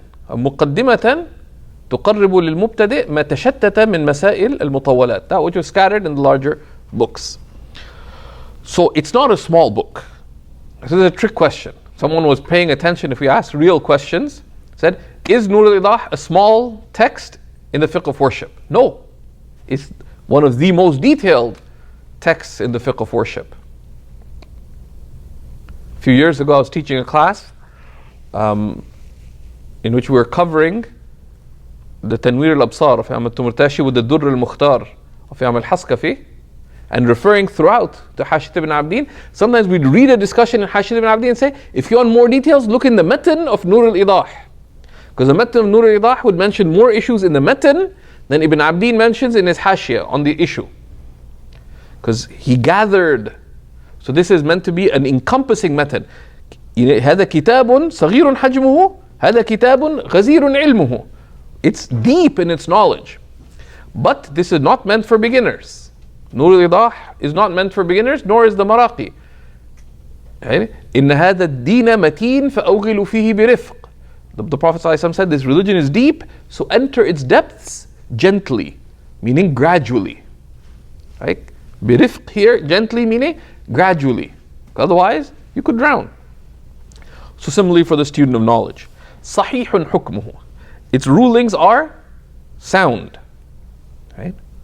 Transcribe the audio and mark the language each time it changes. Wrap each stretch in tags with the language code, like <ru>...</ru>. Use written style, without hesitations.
<ar>مقدمة تقرب للمبتدئ ما تشتت من مسائل المطولات.</ar> <en>That which was scattered in the larger books. So it's not a small book. This is a trick question. Someone was paying attention if we asked real questions. Said, is Nur al-Idah a small text in the fiqh of worship? No. It's one of the most detailed texts in the fiqh of worship. A few years ago I was teaching a class in which we were covering the Tanwir al-Absar of Imam al-Tumurtashi with the Durr al-Mukhtar of Imam al-Haskafi, and referring throughout to Hashit ibn Abdin. Sometimes we'd read a discussion in Hashit ibn Abdin and say, if you want more details, look in the Matan of Nur al-Idah. Because the Matan of Nur al-Idah would mention more issues in the Matan than Ibn Abdin mentions in his Hashiyah on the issue. Because he gathered. So this is meant to be an encompassing Matan.</en> <ar>هذا كتاب صغير حجمه هذا كتاب غزير علمه.</ar> <en>It's deep in its knowledge. But this is not meant for beginners. Nur al-Idah is not meant for beginners, nor is the Maraqi.</en> <ar>إن هذا الدين متين فأوغلوا فيه برفق.</ar> <en>The Prophet ﷺ said this religion is deep, so enter its depths gently, meaning gradually. Right? برفق here, gently meaning gradually. Otherwise, you could drown. So similarly for the student of knowledge.</en> <ar>صحيح حكمه.</ar> <en>Its rulings are sound. Right?</en>